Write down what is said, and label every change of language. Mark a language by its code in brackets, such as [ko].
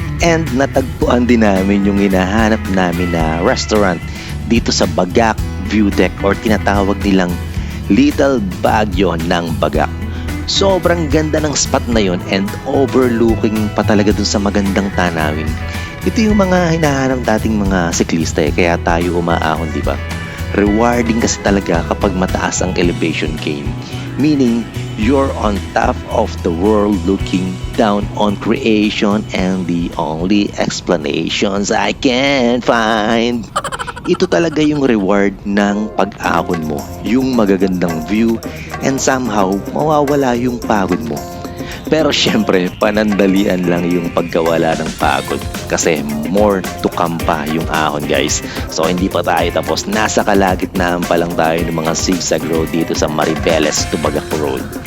[tl] And natagpuan din namin yung hinahanap namin na restaurant dito sa Bagak View Deck or tinatawag nilang Little Baguio ng Bagak. Sobrang ganda ng spot na yon and overlooking pa talaga dun sa magandang tanawin. Ito yung mga hinahanap dating mga siklista kaya tayo umaahon, di ba? Rewarding kasi talaga kapag mataas ang elevation gain. [en] Meaning, you're on top of the world looking down on creation and the only explanations I can find. [tl] Ito talaga yung reward ng pag-ahon mo. Yung magagandang view and somehow mawawala yung pagod mo. Pero syempre, panandalian lang yung pagkawala ng pagod kasi more to come pa yung ahon, guys. So hindi pa tayo tapos, nasa kalagitnaan pa lang tayo ng mga zigzag road dito sa Maribeles to Bagak Road.